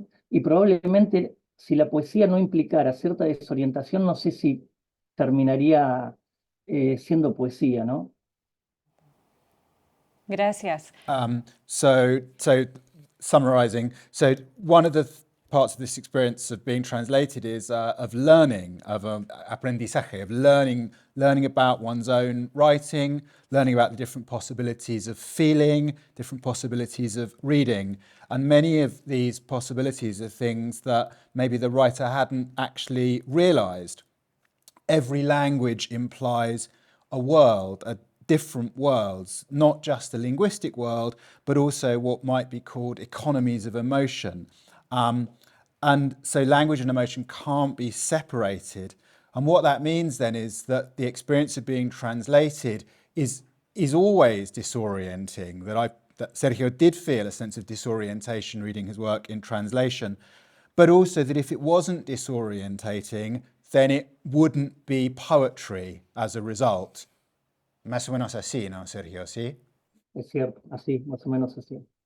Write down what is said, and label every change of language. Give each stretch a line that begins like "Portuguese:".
Spanish: Y probablemente si la poesía no implicara cierta desorientación, no sé si terminaría siendo poesía, ¿no? Gracias.
English: So summarizing, so one of the parts of this experience of being translated is of learning, of aprendizaje, of learning about one's own writing, learning about the different possibilities of feeling, different possibilities of reading. And many of these possibilities are things that maybe the writer hadn't actually realized. Every language implies a world, a different worlds, not just a linguistic world, but also what might be called economies of emotion. And so language and emotion can't be separated. And what that means then is that the experience of being translated is always disorienting, that Sergio did feel a sense of disorientation reading his work in translation, but also that if it wasn't disorientating, then it wouldn't be poetry as a result.
Spanish: Más o menos así, ¿no, Sergio? ¿Sí? Es cierto, así, más o menos así.